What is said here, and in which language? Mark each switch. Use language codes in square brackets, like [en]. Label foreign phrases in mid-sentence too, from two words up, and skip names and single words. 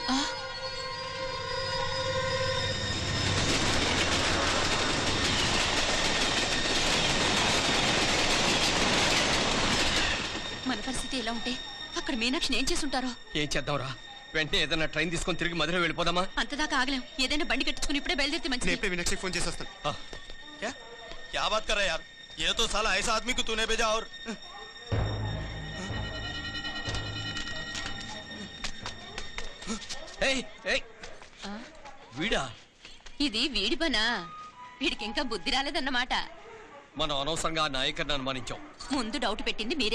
[te] మన పరిస్థితి ఎలా ఉంటే అక్కడ మీనాక్షిని ఏం చేసుంటారో. ఏం చేద్దాంరా? వెంటనే ఏదైనా ట్రైన్ తీసుకొని తిరిగి మధుర వెళ్ళిపోదామా? అంతదాకా ఆగలేం. ఏదైనా బండి కట్టుకుని ఇప్పుడే బయలుదేరితే మంచిది. मीनाक्षी फोन చేసి వస్తాను. [hi] क्या बात कर रहा है यार? ये तो साला ऐसा आदमी को तूने भेजा और [te] వీడా? ఇది వీడి పనా? వీడికి ఇంకా బుద్ధి రాలేదన్నమాట. మనం అనవసరంగా నాయకర్ని అనుమానించాం. ముందు డౌట్ పెట్టింది మీరే.